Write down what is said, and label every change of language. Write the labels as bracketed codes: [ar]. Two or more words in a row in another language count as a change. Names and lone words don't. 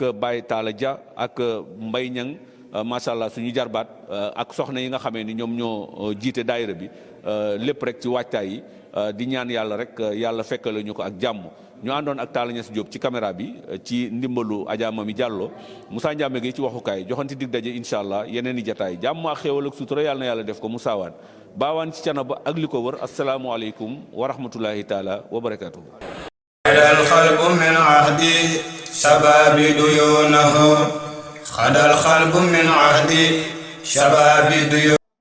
[wo] Baye Talla Dia ak Mbaye Niang [ar] ما شاء الله [wo] suñu jarbaat ak soxna yi nga xamee ni ñoom ñoo jiite daayira bi lépp rek ci waajtaay yi di ñaan yàlla rek yàlla fekkale ñu ko ak jàmm ñu àndoon ak Talla Niass Diop ci caméra bi ci ndimbalu Adja Mami Diallo Moussa Ndiame gi ci waxukaay joxanti dig daje [ar] إن شاء الله [wo] yeneen i jataay jàmm ak xéewal ak sutura yàlla na yàlla def ko Moussa Wane baawaan ci Thiénaba ak li ko wër [ar] السلام عليكم ورحمة الله تعالى وبركاته. القلب من عهد شباب ديونه خد القلب من عهد شباب ديونه